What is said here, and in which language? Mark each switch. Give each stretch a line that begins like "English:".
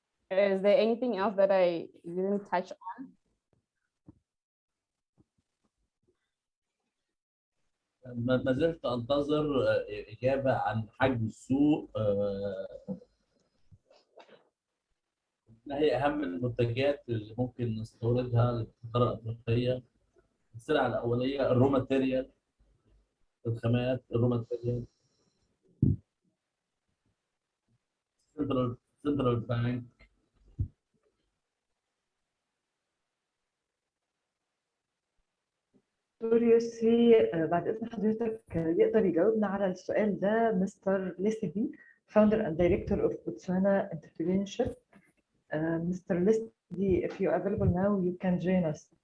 English: Is there anything else that I didn't touch on?
Arabic: ما زلت انتظر اجابه عن حجم السوق. ما هي اهم المنتجات اللي ممكن نستوردها للقاره الافريقيه؟ السلع الاوليه الرو ماتيريال، الخامات، الرو ماتيريال، سنترال بانك. دكتور يسري، بعد إذن حضرتك يقدر يجاوبنا على السؤال ده مستر ليسيدي,
English: founder and director of Botswana Entrepreneurship. Mr. Lissidi, if you're available now, you can join us.